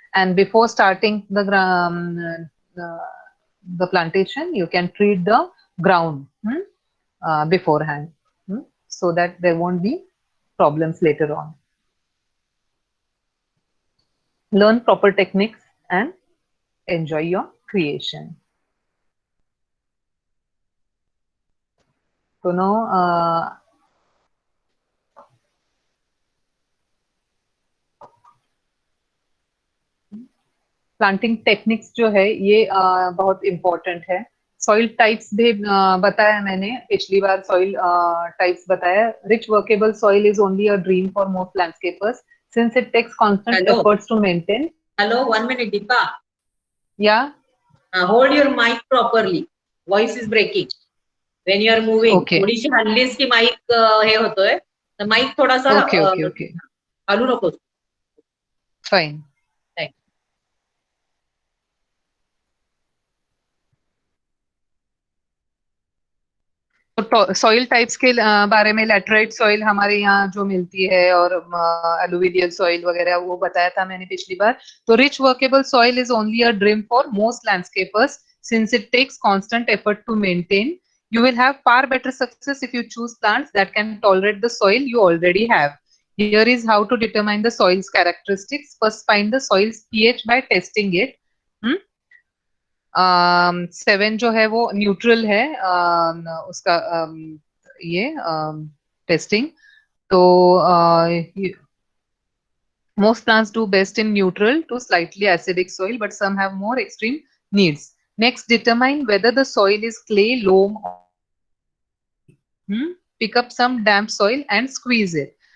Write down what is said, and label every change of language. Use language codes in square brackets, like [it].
[en] And before starting the plantation, you can treat the ground beforehand, so that there won't be problems later on. Learn proper techniques and enjoy your creation. So now [hi] planting techniques जो है ये बहुत important है. Soil types भी बताया मैंने पिछली बार. Soil types बताया. [en] Rich workable soil is only a dream for most landscapers since it takes constant efforts to maintain. Hello, 1 minute, Deepa. Yeah. Hold your mic properly. Voice is breaking when you are moving. Okay. [mr] थोडीशी हल्लीस की mic हे होतोय, तर mic थोडासा [en] Okay. [mr] हलू नकोस. [en] Fine. [hi] तो soil types के बारे में लैटराइट सॉइल हमारे यहाँ जो मिलती है और एलुवियल सॉइल वगैरह वो बताया था मैंने पिछली बार. तो [en] Rich workable soil is only a dream for most landscapers since it takes constant effort to maintain. You will have far better success if you choose plants that can tolerate the soil you already have. Here is how to determine the soil's characteristics. First, find the soil's pH by testing it. [hi] 7 जो है वो neutral है उसका ये testing. तो [en] most plants do best in neutral to slightly acidic soil, but some have more extreme needs. Next, determine whether the soil is clay, loam, pick up some damp soil and squeeze it.